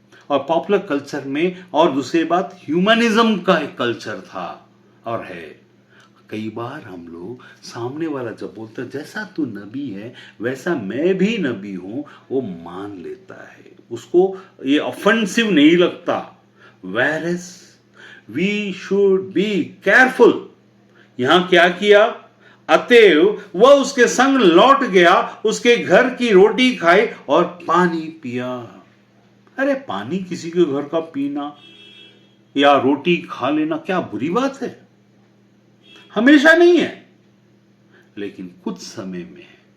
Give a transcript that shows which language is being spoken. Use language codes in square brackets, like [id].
[hi] और popular culture में, और दूसरी बात, ह्यूमनिज्म का एक कल्चर था और है। कई बार हम लोग सामने वाला जब बोलता है जैसा तू नबी है वैसा मैं भी नबी हूं, वो मान लेता है, उसको ये ऑफेंसिव नहीं लगता। [en] Whereas we should be careful। [hi] यहां क्या किया? अतएव वह उसके संग लौट गया, उसके घर की रोटी खाई और पानी पिया। अरे पानी किसी के घर का पीना या रोटी खा लेना क्या बुरी बात है? हमेशा नहीं है, लेकिन कुछ समय में है।